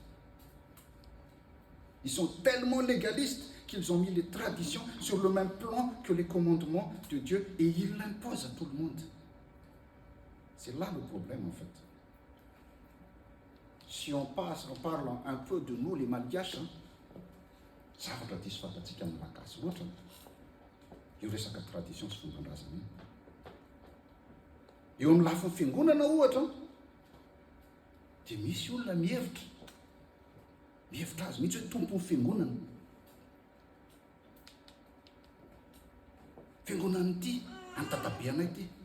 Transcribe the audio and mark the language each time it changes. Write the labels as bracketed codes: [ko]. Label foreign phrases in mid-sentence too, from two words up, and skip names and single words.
[fr] Ils sont tellement légalistes qu'ils ont mis les traditions sur le même plan que les commandements de Dieu et ils l'imposent à tout le monde. C'est là le problème, en fait. Si on parle un peu de nous, les Malgaches, [mg] zavatra diso fantatsika amin'ny malagasy loatra io resaka tradition sy fomban-drazana io. Eo amin'ny lafin'ny fiangonana ohatra dia misy olona mihevitra azy mihitsy hoe tompon'ny fiangonana. Fiangonana ity any tatabe anay ity.